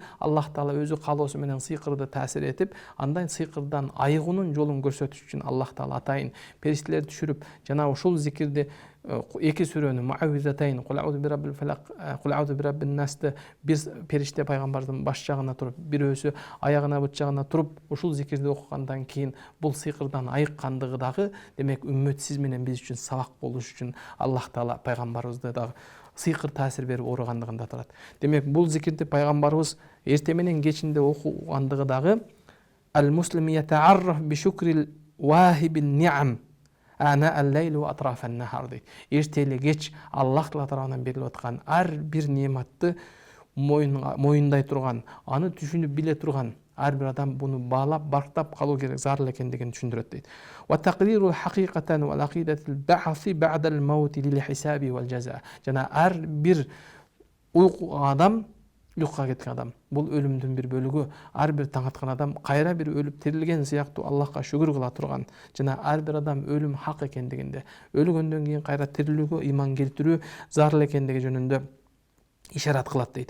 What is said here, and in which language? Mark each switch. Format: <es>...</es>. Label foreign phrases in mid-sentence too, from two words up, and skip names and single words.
<ky>Аллах Таала өзү каалоосу менен сыйкырды таасир этип, андан сыйкырдан айыгуунун жолун көрсөтүш үчүн Аллах Таала атайын периштелер түшүрүп, жана ушул зикирди эки сүрөнү Муаввизатайн, Кул аузу бираббил фалак, Кул аузу бираббин насты бир периште пайгамбардын баш жагына туруп, бирөөсү аягына бут жагына туруп, ушул зикирди окугандан кийин бул сыйкырдан айыккандыгы дагы, демек үммөт сиз менен биз үчүн сабак болуш үчүн Аллах Таала пайгамбарыбызды дагы сыйкыр таасир берип ооругандыгында турат. Демек бул зикирди пайгамбарыбыз эрте менен кечинде окугандыгы дагы</ky> <ar>المسلم يتعرف بشكر واهب النعم آناء الليل وأطراف النهار</ar> <ky>дейт. Эртели кеч Аллах Таала тарабынан берилип аткан ар бир нематты моюндай турган, аны түшүнүп биле турган ар бир адам буну баалап, барктап калуу керек, зарыл экендигин түшүндүрөт дейт.</ky> <ar>وتقرير الحقيقة والعقيدة البعث بعد الموت للحساب والجزاء.</ar> <ky>Жана ар бир адам, uyquga кеткен адам, бул өлүмдүн бир бөлүгү, ар бир таң аткан адам кайра бир өлүп тирилген сыяктуу Аллахка шүгүр кыла турган, жана ар бир адам өлүм хак экендигинде, өлгөндөн кийин кайра тирилүүгө ыйман келтирүү зарыл экендиги жөнүндө ишарат кылат дейт.</ky>